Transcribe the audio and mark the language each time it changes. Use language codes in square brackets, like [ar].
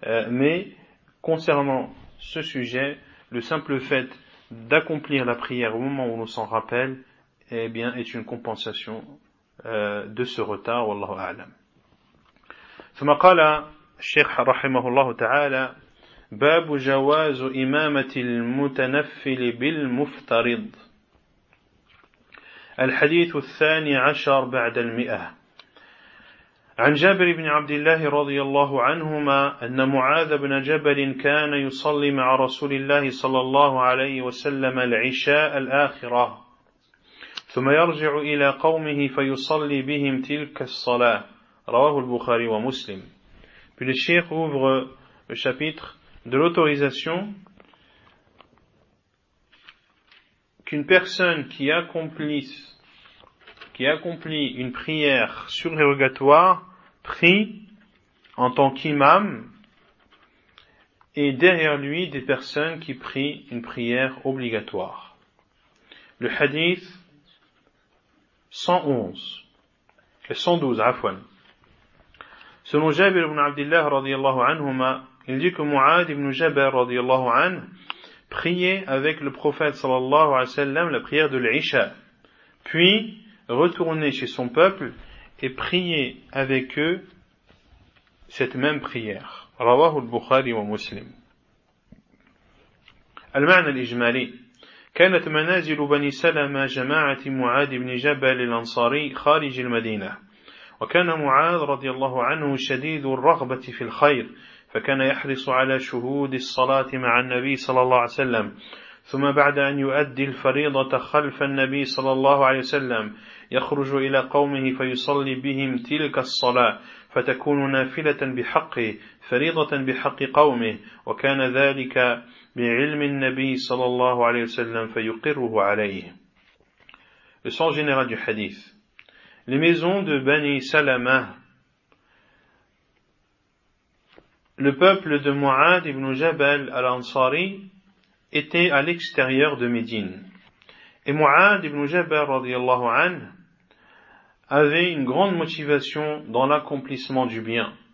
[fr] Mais concernant ce sujet, le simple fait d'accomplir la prière au moment où on s'en rappelle, eh bien, est une compensation de ce retard. [ar] Wallahu a'lam. ثم قال الشيخ رحمه الله تعالى باب جواز إمامة المتنفل بالمفترض الحديث الثاني عشر بعد المئة عن جابر بن عبد الله رضي الله عنهما أن معاذ بن جبل كان يصلي مع رسول الله صلى الله عليه وسلم العشاء الآخرة ثم يرجع إلى قومه فيصلي بهم تلك الصلاة رواه البخاري ومسلم. [fr] Puis le cheikh ouvre le chapitre de l'autorisation qu'une personne qui accomplit une prière surérogatoire prie en tant qu'imam et derrière lui des personnes qui prient une prière obligatoire. Le hadith 112, afwan. Selon Jabir ibn Abdillah [ar] radiyallahu anhuma, [fr] il dit que Mu'ad ibn Jabir [ar] radiyallahu anhu [fr] priait avec le prophète [ar] sallallahu alayhi wa sallam [fr] la prière de l'Isha, puis retournait chez son peuple et priait avec eux cette même prière. [ar] رواه البخاري ومسلم. المعنى الإجمالي: كانت منازل بني سلمة جماعة معاذ بن جبل الأنصاري خارج المدينة، وكان معاذ رضي الله عنه شديد الرغبة في الخير، فكان يحرص على شهود الصلاة مع النبي صلى الله عليه وسلم، ثم بعد أن يؤدي الفريضة خلف النبي صلى الله عليه وسلم يخرج إلى قومه فيصلي بهم تلك الصلاة فتكون نافلة بحقه فريضة بحق قومه وكان ذلك بعلم النبي صلى الله عليه وسلم فيقره عليه. [fr] Le sens général du hadith. Les maisons de Bani Salama, le peuple de Mu'ad ibn Jabal al-Ansari, était à l'extérieur de Médine. Et Mu'ad ibn Jabal [ar] radiyallahu anhu [fr] avait une grande motivation dans l'accomplissement du bien.